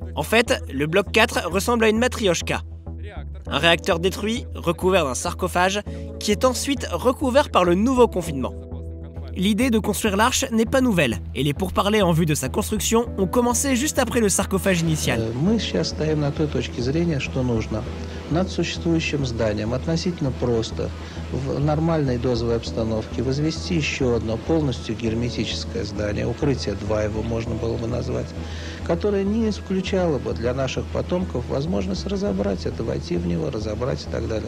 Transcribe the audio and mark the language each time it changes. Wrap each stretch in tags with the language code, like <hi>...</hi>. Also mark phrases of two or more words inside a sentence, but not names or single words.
<fr>En fait, le bloc 4 ressemble à une matrioshka. Un réacteur détruit, recouvert d'un sarcophage, qui est ensuite recouvert par le nouveau confinement. L'idée de construire l'arche n'est pas nouvelle, et les pourparlers en vue de sa construction ont commencé juste après le sarcophage initial.</fr> <ru>Мы сейчас стоим на той точке зрения, что нужно над существующим зданием относительно просто в нормальной дозовой обстановке возвести еще одно полностью герметическое здание, укрытие 2 его можно было бы назвать, которое не исключало бы для наших потомков возможность разобрать это, войти в него, разобрать и так далее.</ru>